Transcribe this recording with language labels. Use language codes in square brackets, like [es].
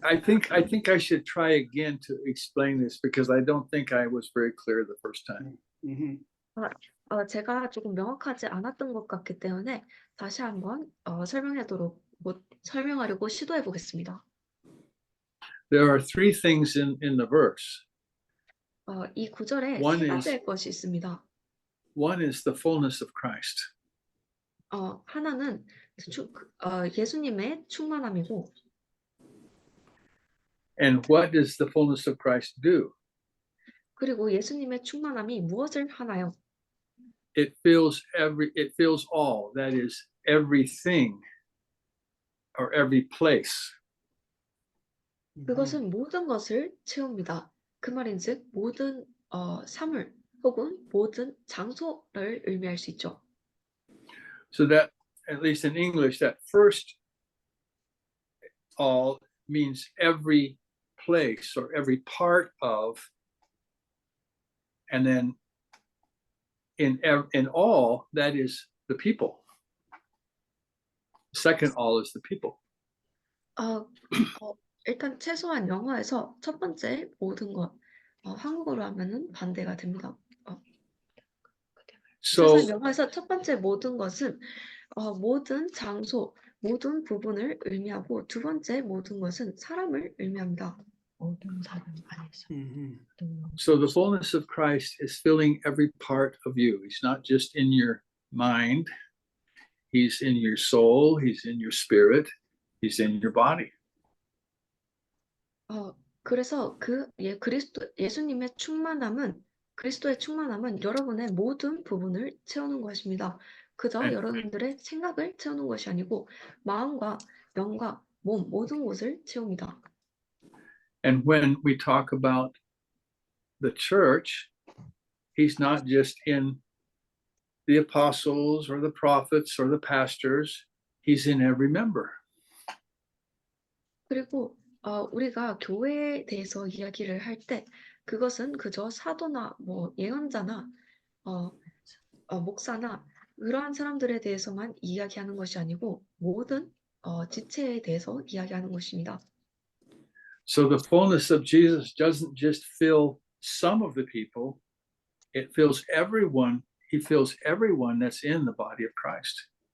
[en] I think I should try again to explain this because I don't think I was very clear the first time. Mhm. [ko] 제가 조금 명확하지 않았던 것 같기 때문에 다시 한번 설명하려고 시도해 보겠습니다. [en] There are three things in the verse. [ko] 이 구절에 [en] One [ko] 세 [en] is- [ko] 가지의 것이 있습니다. [en] One is the fullness of Christ. [ko] 하나는 예수님의 충만함이고, [en] And what does the fullness of Christ do? [ko] 그리고 예수님의 충만함이 무엇을 하나요? [en] It fills all. That is everything or every place. [ko] 그것은 모든 것을 채웁니다. 그 말인즉 모든 사물 혹은 모든 장소를 의미할 수 있죠. [en] So that, at least in English, that first all means every place or every part of, and then in all, that is the people. Second all is the people. [ko] 일단 최소한 영어에서 첫 번째 모든 것, 한국어로 하면은 반대가 됩니다. [en] So [ko] 최소한 영어에서 첫 번째 모든 것은 모든 장소, 모든 부분을 의미하고 두 번째 모든 것은 사람을 의미합니다. 모든 사람 안에서. Mhm. [en] So the fullness of Christ is filling every part of you. He's not just in your mind. He's in your soul. He's in your spirit. He's in your body. [ko] 그래서 예수님의 충만함은 그리스도의 충만함은 여러분의 모든 부분을 채우는 것입니다. 그저 네. 여러분들의 생각을 채우는 것이 아니고 마음과 영과 몸 모든 곳을 채웁니다. [en] And when we talk about the church, he's not just in the apostles or the prophets or the pastors. He's in every member. [ko] 그리고 우리가 교회에 대해서 이야기를 할 때 그것은 그저 사도나 뭐 예언자나 목사나 그러한 사람들에 대해서만 이야기하는 것이 아니고 모든 지체에 대해서 이야기하는 것입니다. [en] So the fullness of Jesus doesn't just fill some of the people, it fills everyone. He fills everyone that's in the body of Christ.